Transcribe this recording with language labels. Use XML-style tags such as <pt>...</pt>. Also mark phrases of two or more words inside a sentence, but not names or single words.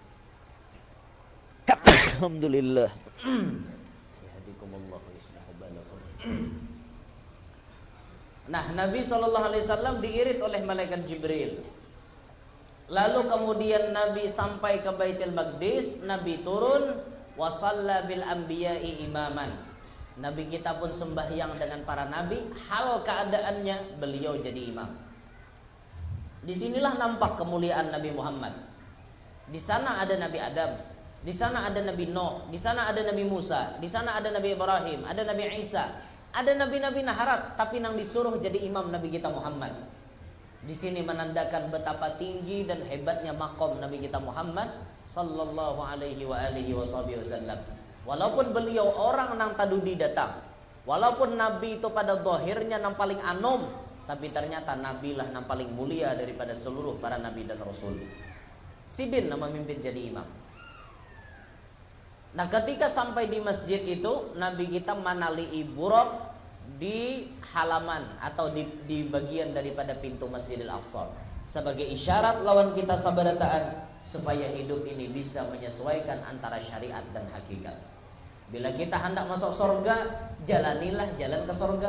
<ar>Alhamdulillah. Yahdikumullah wa yuslihu balakum.</ar> <id>Nah, Nabi SAW diirit oleh malaikat Jibril. Lalu kemudian Nabi sampai ke Baitul Maqdis, Nabi turun</id> <ar>wa shalla bil anbiya'i imaman.</ar> <id>Nabi kita pun sembahyang dengan para nabi, hal keadaannya beliau jadi imam. Disinilah nampak kemuliaan Nabi Muhammad. Di sana ada Nabi Adam, di sana ada Nabi Nuh, di sana ada Nabi Musa, di sana ada Nabi Ibrahim, ada Nabi Isa, ada nabi-nabi naharat, tapi nang disuruh jadi imam Nabi kita Muhammad. Di sini menandakan betapa tinggi dan hebatnya makom Nabi kita Muhammad</id> <ar>sallallahu alaihi wa alihi wasallam.</ar> <id>Walaupun beliau orang nang tadudi datang, walaupun Nabi itu pada zahirnya nang paling anom, tapi ternyata Nabi lah nang paling mulia daripada seluruh para Nabi dan Rasul.</id> <bjn>Sidin nama memimpin jadi imam.</bjn> <id>Nah ketika sampai di masjid itu, Nabi kita manali iburok di halaman atau di bagian daripada pintu Masjidil Aqsa sebagai isyarat</id> <bjn>lawan kita sabarataan</bjn> <id>supaya hidup ini bisa menyesuaikan antara syariat dan hakikat. Bila kita hendak masuk surga, jalanilah jalan ke surga.</id>